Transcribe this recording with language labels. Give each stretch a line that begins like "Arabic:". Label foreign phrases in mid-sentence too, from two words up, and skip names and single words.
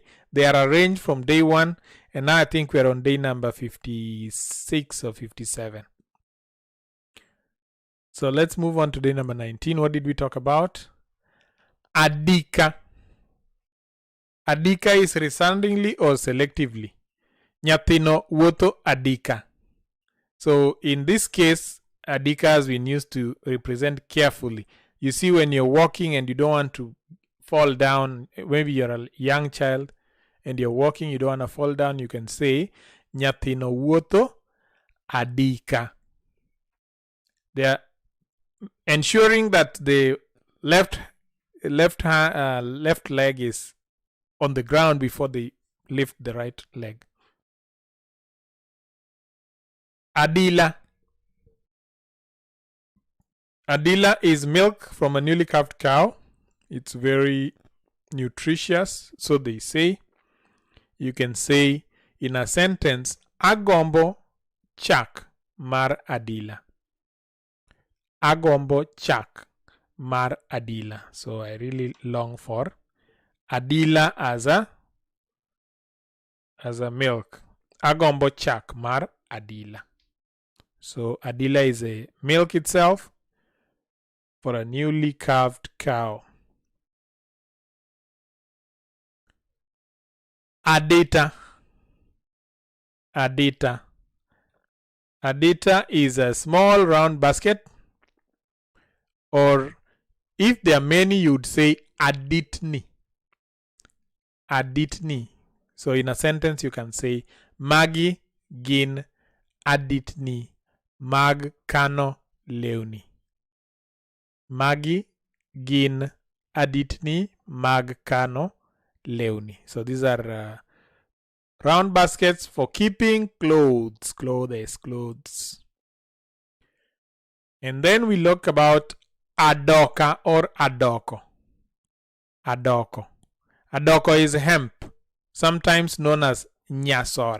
English: They are arranged from day 1. And now I think we're on day number 56 or 57. So let's move on to day number 19. What did we talk about? Adika. Adika is resoundingly or selectively.
Luo (Kenya and Tanzania): Nyathino wuotho adika.
English: So in this case, adika has been used to represent carefully. You see, when you're walking and you don't want to fall down, maybe you're a young child and you're walking, you don't want to fall down, you can say
Luo (Kenya and Tanzania): nyathino wuotho adika.
English: They are ensuring that the left leg is on the ground before they lift the right leg. Adila. Adila is milk from a newly calved cow. It's very nutritious, so they say. You can say in a sentence,
Luo (Kenya and Tanzania): agombo chak mar Adila. Agombo chak mar Adila.
English: So I really long for Adila as a milk.
Luo (Kenya and Tanzania): Agombo chak mar Adila.
English: So Adila is a milk itself for a newly calved cow. Adita. Adita. Adita is a small round basket, or if there are many, you would say aditni. Aditni. So in a sentence, you can say
Luo (Kenya and Tanzania): Magi gin aditni mag kano leuni. Magi gin aditni mag kano leuni.
English: So these are round baskets for keeping clothes. And then we look about Adoka or Adoko. Adoko. Adoko is hemp, sometimes known as nyasore.